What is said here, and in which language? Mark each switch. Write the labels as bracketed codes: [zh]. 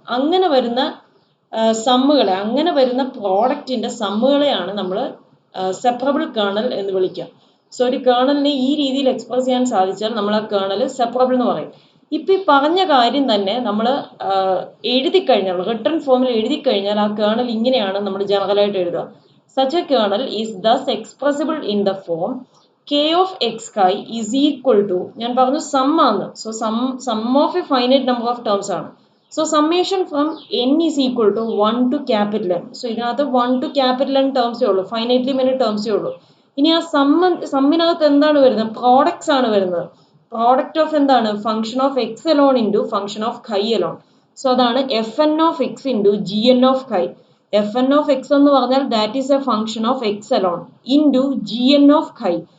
[ml] അങ്ങനെ വരുന്ന സമ്മുകളെ, അങ്ങനെ വരുന്ന പ്രോഡക്റ്റിന്റെ സമ്മുകളെയാണ് നമ്മൾ സെപ്പറബിൾ കേർണൽ എന്ന് വിളിക്കുക. സോ ഒരു കേർണലിനെ ഈ രീതിയിൽ എക്സ്പ്രസ് ചെയ്യാൻ സാധിച്ചാൽ നമ്മൾ ആ കേർണൽ സെപ്പറബിൾ എന്ന് പറയും. ഇപ്പൊ ഈ പറഞ്ഞ കാര്യം തന്നെ നമ്മൾ എഴുതി കഴിഞ്ഞാൽ, റിട്ടൺ ഫോമിൽ എഴുതി കഴിഞ്ഞാൽ ആ കേർണൽ ഇങ്ങനെയാണ് നമ്മൾ ജനറലായിട്ട് എഴുതുക. [en] Such a kernel is thus expressible in the form k of x chi is equal to, [ml] ഞാൻ പറഞ്ഞു സം ആണ്, [en] So sum of a finite number of terms ആണ്. So summation from n is equal to 1 to capital N. [ml] So ഇതിനകത്ത് 1 to capital N ടേംസേ ഉള്ളൂ, finitely many ടേംസേ ഉള്ളൂ. ഇനി ആ സമ്മിനകത്ത് എന്താണ് വരുന്നത്, പ്രോഡക്ട്സ് ആണ് വരുന്നത്. [en] Product of എന്താണ്, function of x alone into function of chi alone. So അതാണ് f n of x into g n of chi. F n of x [ml] എന്ന് പറഞ്ഞാൽ [en] That is a function of x alone into g n of chi.